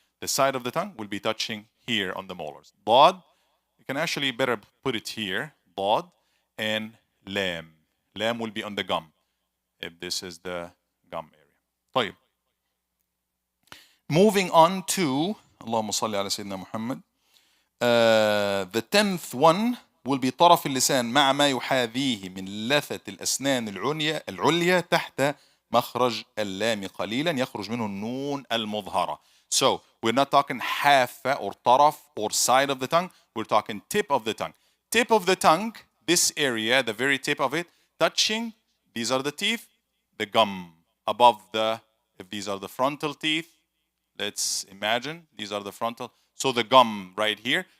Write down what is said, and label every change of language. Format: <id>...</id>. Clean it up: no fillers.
<en>The side of the tongue will be touching here on the molars. ضاد, you can actually better put it here. ضاد and lam. Lam will be on the gum, if this is the gum area.</en> <ar>طيب.</ar> <en>Moving on to</en> <ar>اللهم صل على سيدنا محمد.</ar> <en>The 10th one will be</en> <ar>طرف اللسان مع ما يحاذيه من لثة الأسنان العليا تحت مخرج اللام قليلا يخرج منه النون المظهرة.</ar> <en>So we're not talking حافة or طرف or side of the tongue. We're talking tip of the tongue. Tip of the tongue, this area, the very tip of it, touching, these are the teeth, the gum above the, if these are the frontal teeth, let's imagine these are the frontal. So the gum right here</en>